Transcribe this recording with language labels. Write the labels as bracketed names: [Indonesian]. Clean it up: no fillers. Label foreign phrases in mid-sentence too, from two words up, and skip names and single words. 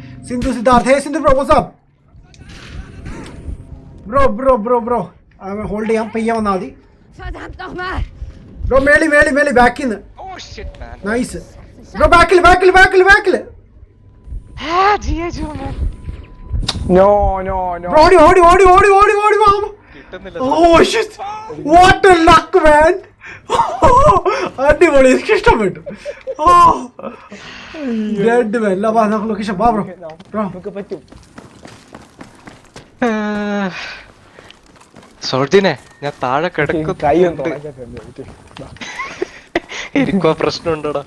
[Malayalam] സിന്ധു സിദ്ധാർത്ഥ്. [English] hey Sindhu bro what's up? [Malayalam] ബ്രോ ഹോൾഡ് ചെയ്യാം, പയ്യെ വന്നാൽ മതി. [German] Verdammt nochmal! [Malayalam] ബ്രോ മേളി ബാക്കിൽ നിന്ന്. [English] Oh shit, man. nice bro. [Malayalam] ബാക്കിൽ നോ ബ്രോ. ഓടി വാ. കിട്ടുന്നില്ല. [English] Oh shit, what a luck man. [Malayalam] അടിപൊളി, എനിക്ക് ഇഷ്ടപ്പെട്ടു. [English] dead man. [Malayalam] നമുക്ക് ലൊക്കേഷൻ വാ ബ്രോ. നമുക്ക് പറ്റും. സോൾജിനെ ഞാൻ താഴെ കൈ കിടക്കുന്നുണ്ട്. എനിക്കോ പ്രശ്നമുണ്ടോടാ.